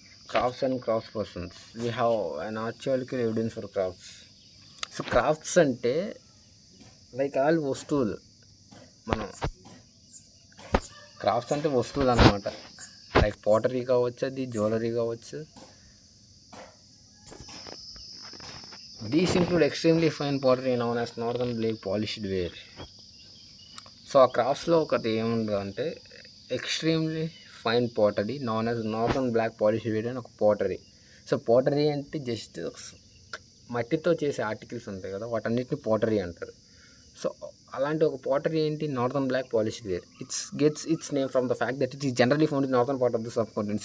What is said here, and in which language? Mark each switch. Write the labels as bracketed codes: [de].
[en] Crafts and craft persons, we have an archaeological evidence for crafts. [te] So crafts అంటే like all వస్తువులు. మనం crafts అంటే వస్తువులు అన్నమాట. లైక్ పాటరీ కావచ్చు, అది జ్యువెలరీ కావచ్చు. [en] These include extremely fine pottery known as northern black polished ware. [te] So ఆ క్రాఫ్ట్స్లో ఒకటి ఏముంటుంది అంటే extremely fine pottery known as northern black polished wear అని ఒక పాటరీ. సో పాటరీ అంటే జస్ట్ మట్టితో చేసే ఆర్టికల్స్ ఉంటాయి కదా, వాటన్నిటిని పాటరీ అంటారు. సో అలాంటి ఒక పాటరీ ఏంటి? [en] Northern black polished ware. Gets its name from the fact that it is generally found in northern part of the subcontinent.